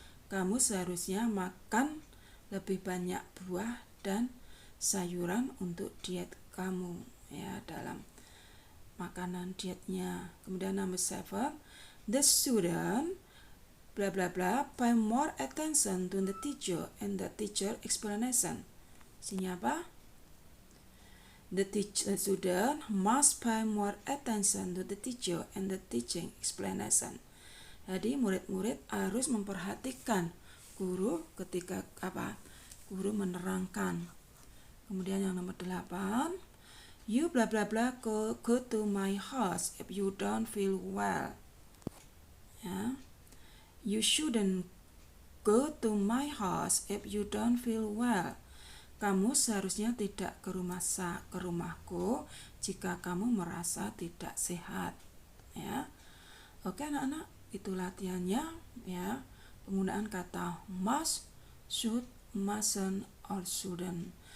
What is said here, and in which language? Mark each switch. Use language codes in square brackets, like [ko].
[id] Kamu seharusnya makan lebih banyak buah dan sayuran untuk diet kamu ya dalam makanan dietnya. Kemudian nomor 7, [en] the student blah blah blah pay more attention to the teacher and the teacher explanation. [id] Isinya apa? [en] The student must pay more attention to the teacher and the teaching explanation. [id] Jadi murid-murid harus memperhatikan guru ketika guru menerangkan. Kemudian yang nomor 8, [en] you blah blah blah go to my house if you don't feel well. Ya. You shouldn't go to my house if you don't feel well. [id] Kamu seharusnya tidak ke rumahku jika kamu merasa tidak sehat. Ya. Oke anak-anak, itu latihannya ya. Penggunaan kata must, should, mustn't, or shouldn't.